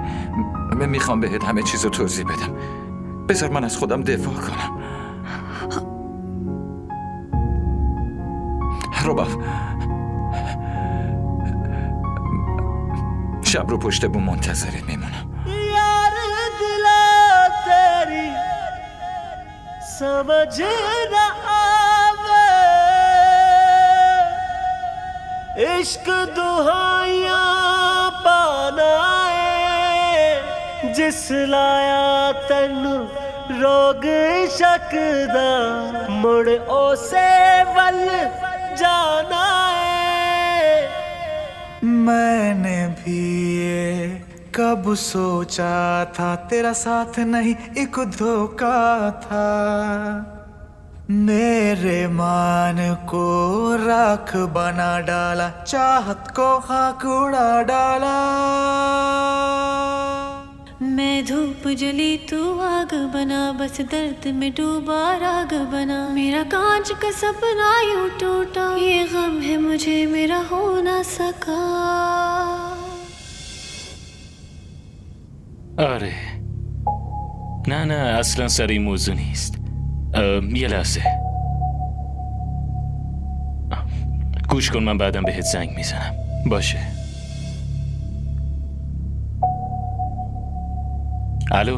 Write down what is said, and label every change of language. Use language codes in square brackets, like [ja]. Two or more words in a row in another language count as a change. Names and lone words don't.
[fa] من میخوام بهت همه چیزو توضیح بدم. بذار من از خودم دفاع کنم. رباب، شب رو پشت بوم منتظرت میمونم. [pa] ਯਾਰ ਦਿਲਾ ਤੇਰੀ ਸਮਝ ਨਾ ਆਵੇ ਇਸ਼ਕ ਦੁਹਾਈਆਂ ਪਾਣਾ ਹੈ ਜਿਸ ਲਾਇਆ ਤੈਨੂੰ ਰੋਗ ਸ਼ੱਕ ਦਾ ਮੁੜ ਓਸੇ ਵੱਲ ਜਾਣਾ ਹੈ [hi] मैंने भी ये कब सोचा था तेरा साथ नहीं एक धोखा था मेरे मान को राख बना डाला चाहत को खाक उड़ा डाला मैं धूप जली तू आग बना बस दर्द में डूबा राग बना मेरा कांच का सपना यूं टूटा ये गम है मुझे मेरा हो ना सका [fa] آره نه اصلا سر این موضوع نیست. یه لحظه گوش کن، من بعدم بهت زنگ میزنم. باشه. الو